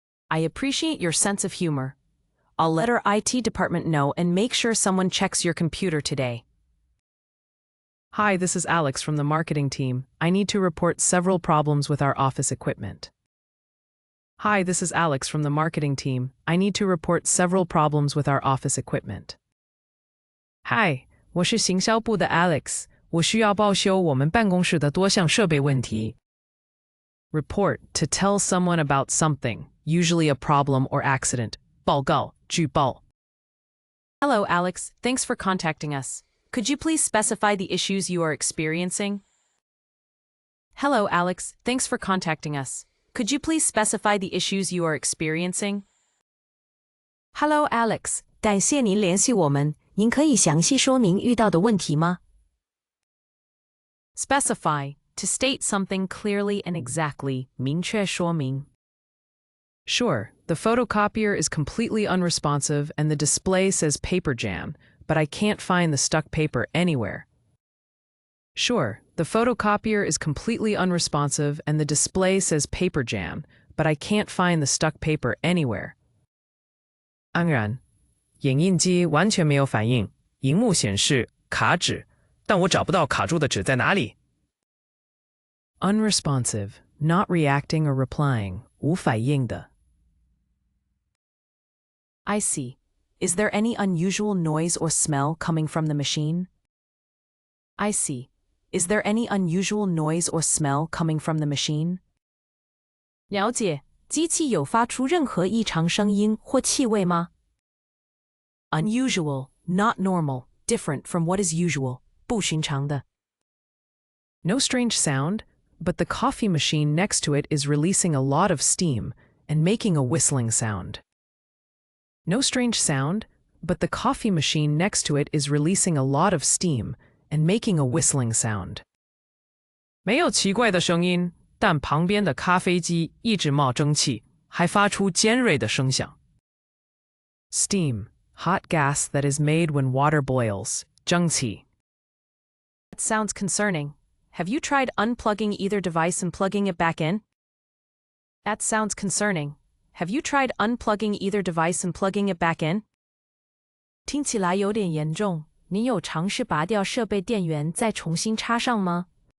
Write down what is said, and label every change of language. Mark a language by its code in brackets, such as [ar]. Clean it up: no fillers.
[en] I appreciate your sense of humor. I'll let our IT department know and make sure someone checks your computer today. Hi, this is Alex from the marketing team. I need to report several problems with our office equipment. Hi, this is Alex from the marketing team. I need to report several problems with our office equipment. [zh] Hi, 我是行销部的 Alex. 我需要报修我们办公室的多项设备问题。 [en] Report, to tell someone about something, usually a problem or accident. [zh] 报告，举报。 [en] Hello, Alex. Thanks for contacting us. Could you please specify the issues you are experiencing? Hello, Alex. Thanks for contacting us. Could you please specify the issues you are experiencing? Hello, Alex. [zh] 感谢您联系我们。您可以详细说明遇到的问题吗？ [en] Specify, to state something clearly and exactly, [zh] 明确说明。 [en] Sure, the photocopier is completely unresponsive and the display says paper jam, but I can't find the stuck paper anywhere. Sure, the photocopier is completely unresponsive and the display says paper jam, but I can't find the stuck paper anywhere. [zh] 安然，影印机完全没有反应，荧幕显示卡纸，但我找不到卡住的纸在哪里。 [en] Unresponsive, not reacting or replying, [zh] 无反应的。 [en] I see. Is there any unusual noise or smell coming from the machine? I see. Is there any unusual noise or smell coming from the machine? [zh] 了解，机器有发出任何异常声音或气味吗？ [en] Unusual, not normal, different from what is usual, [zh] 不寻常的。 [en] No strange sound, but the coffee machine next to it is releasing a lot of steam and making a whistling sound. No strange sound, but the coffee machine next to it is releasing a lot of steam and making a whistling sound. [zh] 没有奇怪的声音，但旁边的咖啡机一直冒蒸汽，还发出尖锐的声响。 [en] Steam, hot gas that is made when water boils, [zh] 蒸汽。 [en] That sounds concerning. Have you tried unplugging either device and plugging it back in? That sounds concerning. Have you tried unplugging either device and plugging it back in? [zh] 听起来有点严重。您有尝试拔掉设备电源再重新插上吗？